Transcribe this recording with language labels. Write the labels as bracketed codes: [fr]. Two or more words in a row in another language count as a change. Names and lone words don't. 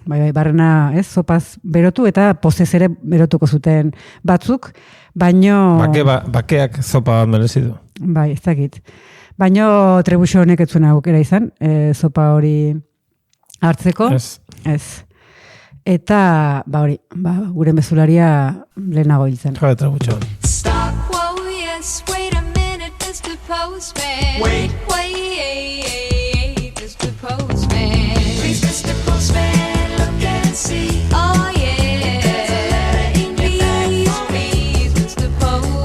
[eu] barrena, sopaz berotu eta pozez ere berotuko zuten batzuk, baino... Bakeak zopa merezi du. Bai, ez dakit. Baino Trebuxo honek ez zuen aukera izan, zopa hori hartzeko. Ez. Eta, gure mezularia lehenago hiltzen. Jade Trebuxo. [en] Stop, whoa, yes, wait a minute, Mr. Postman. Wait, Mr. Postman. Please, Mr. Postman, look and see. Oh, yeah. There's a letter in here. Please, Mr. Postman.